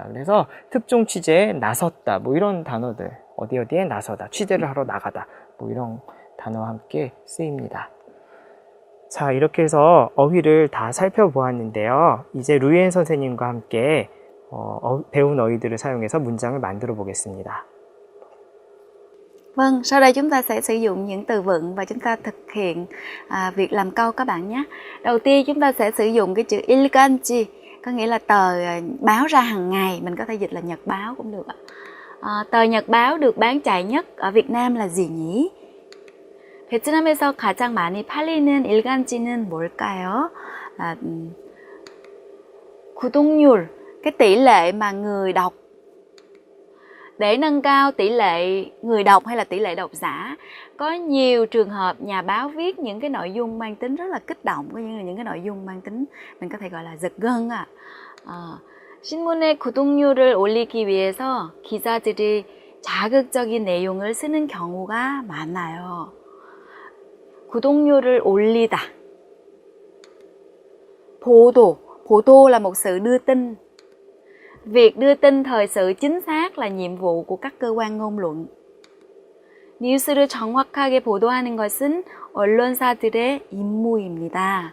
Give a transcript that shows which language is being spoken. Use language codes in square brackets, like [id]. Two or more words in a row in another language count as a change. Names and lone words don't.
[ko] 그래서 특종 취재에 나섰다, 뭐 이런 단어들, 어디에 나서다, 취재를 하러 나가다, 뭐 이런 단어와 함께 쓰입니다. 자, 이렇게 해서 어휘를 다 살펴보았는데요. 이제 루이엔 선생님과 함께 배운 어휘들을 사용해서 문장을 만들어 보겠습니다. [vi] Vâng, sau đây chúng ta sẽ sử dụng những từ vựng và chúng ta thực hiện việc làm câu các bạn nhé. Đầu tiên chúng ta sẽ sử dụng cái chữ ilganji, có nghĩa là tờ báo ra hàng ngày, mình có thể dịch là nhật báo cũng được ạ. Tờ nhật báo được bán chạy nhất ở Việt Nam là gì nhỉ? [ko] 베트남에서 가장 많이 팔리는 일간지는 뭘까요? [vi] 구독률, cái tỷ lệ mà người đọc. Để nâng cao tỷ lệ người đọc hay là tỷ lệ độc giả, có nhiều trường hợp nhà báo viết những cái nội dung mang tính rất là kích động, có những cái nội dung mang tính mình có thể gọi là giật gân ạ. [ko] 신문의 구독률을 올리기 위해서 기자들이 자극적인 내용을 쓰는 경우가 많아요. 구독률을 올리다. [vi] 보도 là một sự đưa tin. Việc đưa tin thời sự chính xác là nhiệm vụ của các cơ quan ngôn luận. [ko] 뉴스를 정확하게 보도하는 것은 언론사들의 임무입니다.